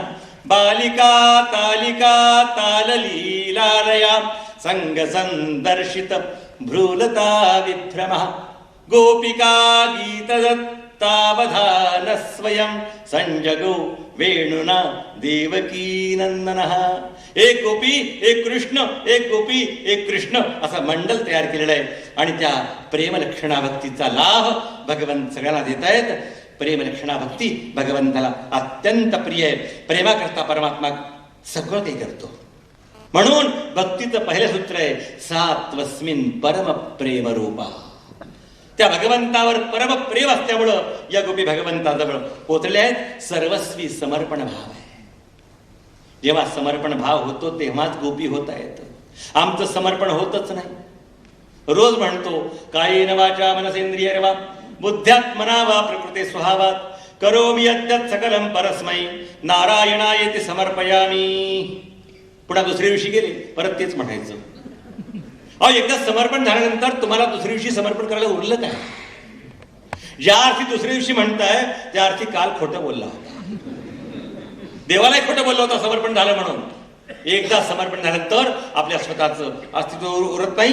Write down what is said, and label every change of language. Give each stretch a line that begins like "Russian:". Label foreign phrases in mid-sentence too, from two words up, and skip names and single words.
Sanskrit: बालिका तालिका ताललीलालया संग संदर्शित भ्रूलता विभ्रमः. गोपिका गीतदत्तावधान स्वयं संजगो वेणुना देवकी नंदनः.
Marathi: एक गोपी एक कृष्ण, एक गोपी एक कृष्ण असं मंडल तयार केलेलं आहे. आणि त्या प्रेमलक्षणा भक्तीचा लाभ भगवंत सगळ्यांना देत आहेत. प्रेमलक्षणा भक्ती भगवंताला अत्यंत प्रिय आहे. प्रेमाकरता परमात्मा सगळं काही करतो. म्हणून भक्तीचं पहिलं सूत्र आहे
Sanskrit: सात्वस्मिन परम प्रेम रूपा.
Marathi: त्या भगवंतावर परम प्रेम असल्यामुळं या गोपी भगवंताजवळ पोचले आहेत. सर्वस्वी समर्पण भाव आहे. जेव्हा समर्पण भाव होतो तेव्हाच गोपी होता येतं. आमचं समर्पण होतच नाही. रोज म्हणतो
Sanskrit: कायेन वाचा मनसेंद्रिय वा बुद्ध्यात्मना वा प्रकृते स्वभावात करोमि यद्यत् सकलं परस्मै नारायणायेति समर्पयामी.
Marathi: पुन्हा दुसऱ्या दिवशी गेले परत तेच म्हणायचं. अहो एकदा समर्पण झाल्यानंतर तुम्हाला दुसऱ्या दिवशी समर्पण करायला उरलं काय? ज्या अर्थी दुसऱ्या दिवशी म्हणताय त्या अर्थी काल खोटं बोलला होता. देवालाही खोटं बोलला होता समर्पण झालं म्हणून. एकदा समर्पण झाल्यानंतर आपल्या स्वतःचं अस्तित्व उरत नाही.